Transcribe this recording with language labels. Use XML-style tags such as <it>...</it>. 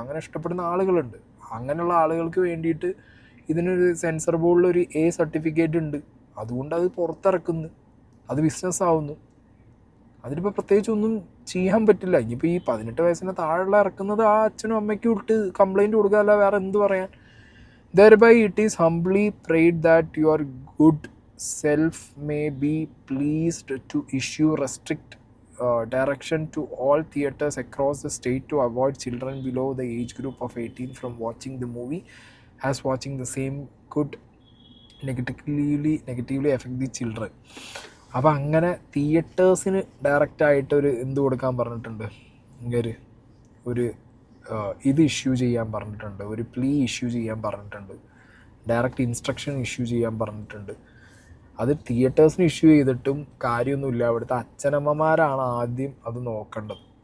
<ml>അങ്ങനെ ഇഷ്ടപ്പെടുന്ന ആളുകളുണ്ട്. അങ്ങനെയുള്ള ആളുകൾക്ക് വേണ്ടിയിട്ട് ഇതിനൊരു സെൻസർ ബോർഡിലൊരു A സർട്ടിഫിക്കറ്റ് ഉണ്ട്. അതുകൊണ്ട് അത് പുറത്തിറക്കുന്നു, അത് ബിസിനസ് ആവുന്നു. അതിനിപ്പോൾ പ്രത്യേകിച്ച് ഒന്നും ചെയ്യാൻ പറ്റില്ല. ഇനിയിപ്പോൾ ഈ 18 വയസ്സിന് താഴെയുള്ള ഇറക്കുന്നത് ആ അച്ഛനും അമ്മയ്ക്കും ഇട്ട് കംപ്ലൈൻറ്റ് കൊടുക്കുക, അല്ല വേറെ എന്ത് പറയാൻ.</ml> <en>Thereby it is humbly prayed that your good self may be pleased to issue restrict direction to all theatres across the state to avoid children below the age group of 18 from watching the movie, as watching the same could negatively affect the children.</en> <ml>അപ്പോൾ അങ്ങനെ തിയേറ്റേഴ്സിന് ഡയറക്റ്റായിട്ടൊരു എന്ത് കൊടുക്കാൻ പറഞ്ഞിട്ടുണ്ട്, ഇങ്ങനെ ഒരു ഇത് issue ചെയ്യാൻ പറഞ്ഞിട്ടുണ്ട്, ഒരു പ്ലീ ഇഷ്യൂ ചെയ്യാൻ പറഞ്ഞിട്ടുണ്ട്, ഡയറക്റ്റ് ഇൻസ്ട്രക്ഷൻ ഇഷ്യൂ ചെയ്യാൻ പറഞ്ഞിട്ടുണ്ട്. അത് തിയേറ്റേഴ്സിന് ഇഷ്യൂ ചെയ്തിട്ടും കാര്യമൊന്നുമില്ല. അവിടുത്തെ അച്ഛനമ്മമാരാണ് ആദ്യം അത് നോക്കേണ്ടത്.</ml>